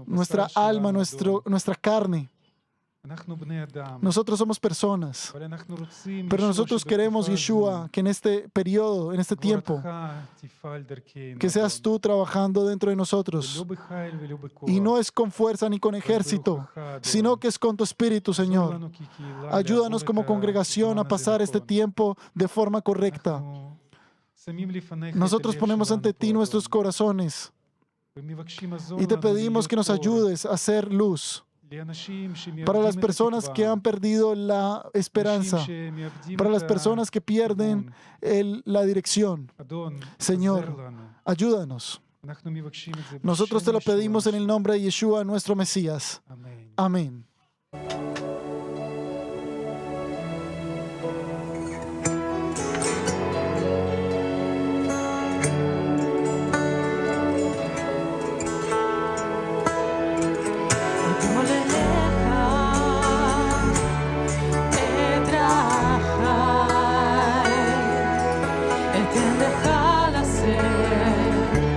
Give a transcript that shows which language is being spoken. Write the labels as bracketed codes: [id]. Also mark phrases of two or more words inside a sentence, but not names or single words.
[es] nuestra [he] בשר [es] alma, [he] שלנו, אדון. [es] nuestra carne. [he] אנחנו בני אדם. [es] Nosotros somos personas, [he] אבל אנחנו רוצים, [es] pero [he] ישוע, [es] nosotros queremos, [he] שבתקופה [es] Yeshua, [he] הזו, [es] que en este periodo, en este tiempo, [he] גבורתך תפעל דרכנו, [es] que seas [he] אדון. [es] tú trabajando dentro de [he] ולא [es] nosotros. [he] בחיל ולא בכוח. [es] Y no es con fuerza ni con ejército, sino que es con tu espíritu, [he] עזור [es] Señor. [he] לנו כקהילה [es] Ayúdanos [he] לעבור [es] como [he] את [es] congregación [he] הזמן [es] a [he] הזה [es] pasar este [he] נכון. [es] tiempo de forma correcta. [he] אנחנו שמים לפניך את [es] Nosotros [he] הלב [es] ponemos [he] שלנו [es] ante ti [he] פה, [es] nuestros [he] אדון. [es] corazones [he] ומבקשים, עזור [es] y te [he] לנו [es] pedimos [he] להיות [es] que nos [he] אור [es] ayudes a hacer luz [he] לאנשים שמאבדים [es] para las [he] את [es] personas [he] התקווה, [es] que han perdido la [he] אנשים [es] esperanza, [he] שמאבדים [es] para [he] את [es] las personas que pierden [he] הכיוון. [es] la dirección. [he] אדון, [es] Señor, [he] עזר לנו. [es] Ayúdanos. [he] אנחנו מבקשים את זה [es] Nosotros te [he] בשם [es] lo pedimos [he] ישוע [es] en el nombre de Yeshua, nuestro Mesías. [he] אמן. [es] Amén. אתמול אליך את רחי, אתן לך לשאת